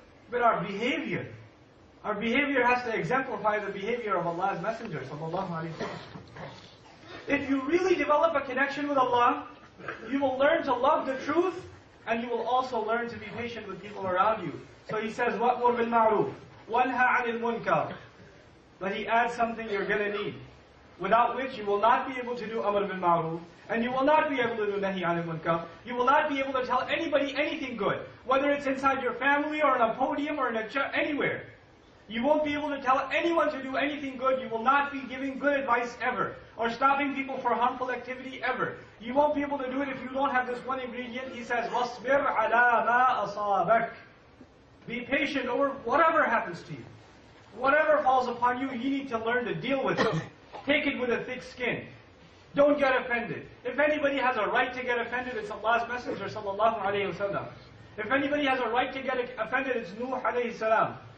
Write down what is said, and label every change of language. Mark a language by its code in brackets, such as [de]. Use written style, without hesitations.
[en] But our behavior has to exemplify the behavior of Allah's Messenger sallallahu alayhi wa sallam. If you really develop a connection with Allah, you will learn to love the truth, and you will also learn to be patient with people around you. So he says, [ar] وَأْمُرْ بِالْمَعْرُوفِ وَانْهَى عَنِ الْمُنْكَرِ. [en] But he adds something you're going to need, without which you will not be able to do Amr bil Ma'ruf, and you will not be able to do Nahi anil Munkar. You will not be able to tell anybody anything good, whether it's inside your family or on a podium or in anywhere. You won't be able to tell anyone to do anything good. You will not be giving good advice ever, or stopping people for harmful activity ever. You won't be able to do it if you don't have this one ingredient. He says, [ar] وَاصْبِرْ عَلَى مَا أَصَابَكَ. [en] Be patient over whatever happens to you. Whatever falls upon you, you need to learn to deal with it. Take it with a thick skin. Don't get offended. If anybody has a right to get offended, it's Allah's Messenger sallallahu alayhi wa sallam. If anybody has a right to get offended, it's Nuh alayhi salam.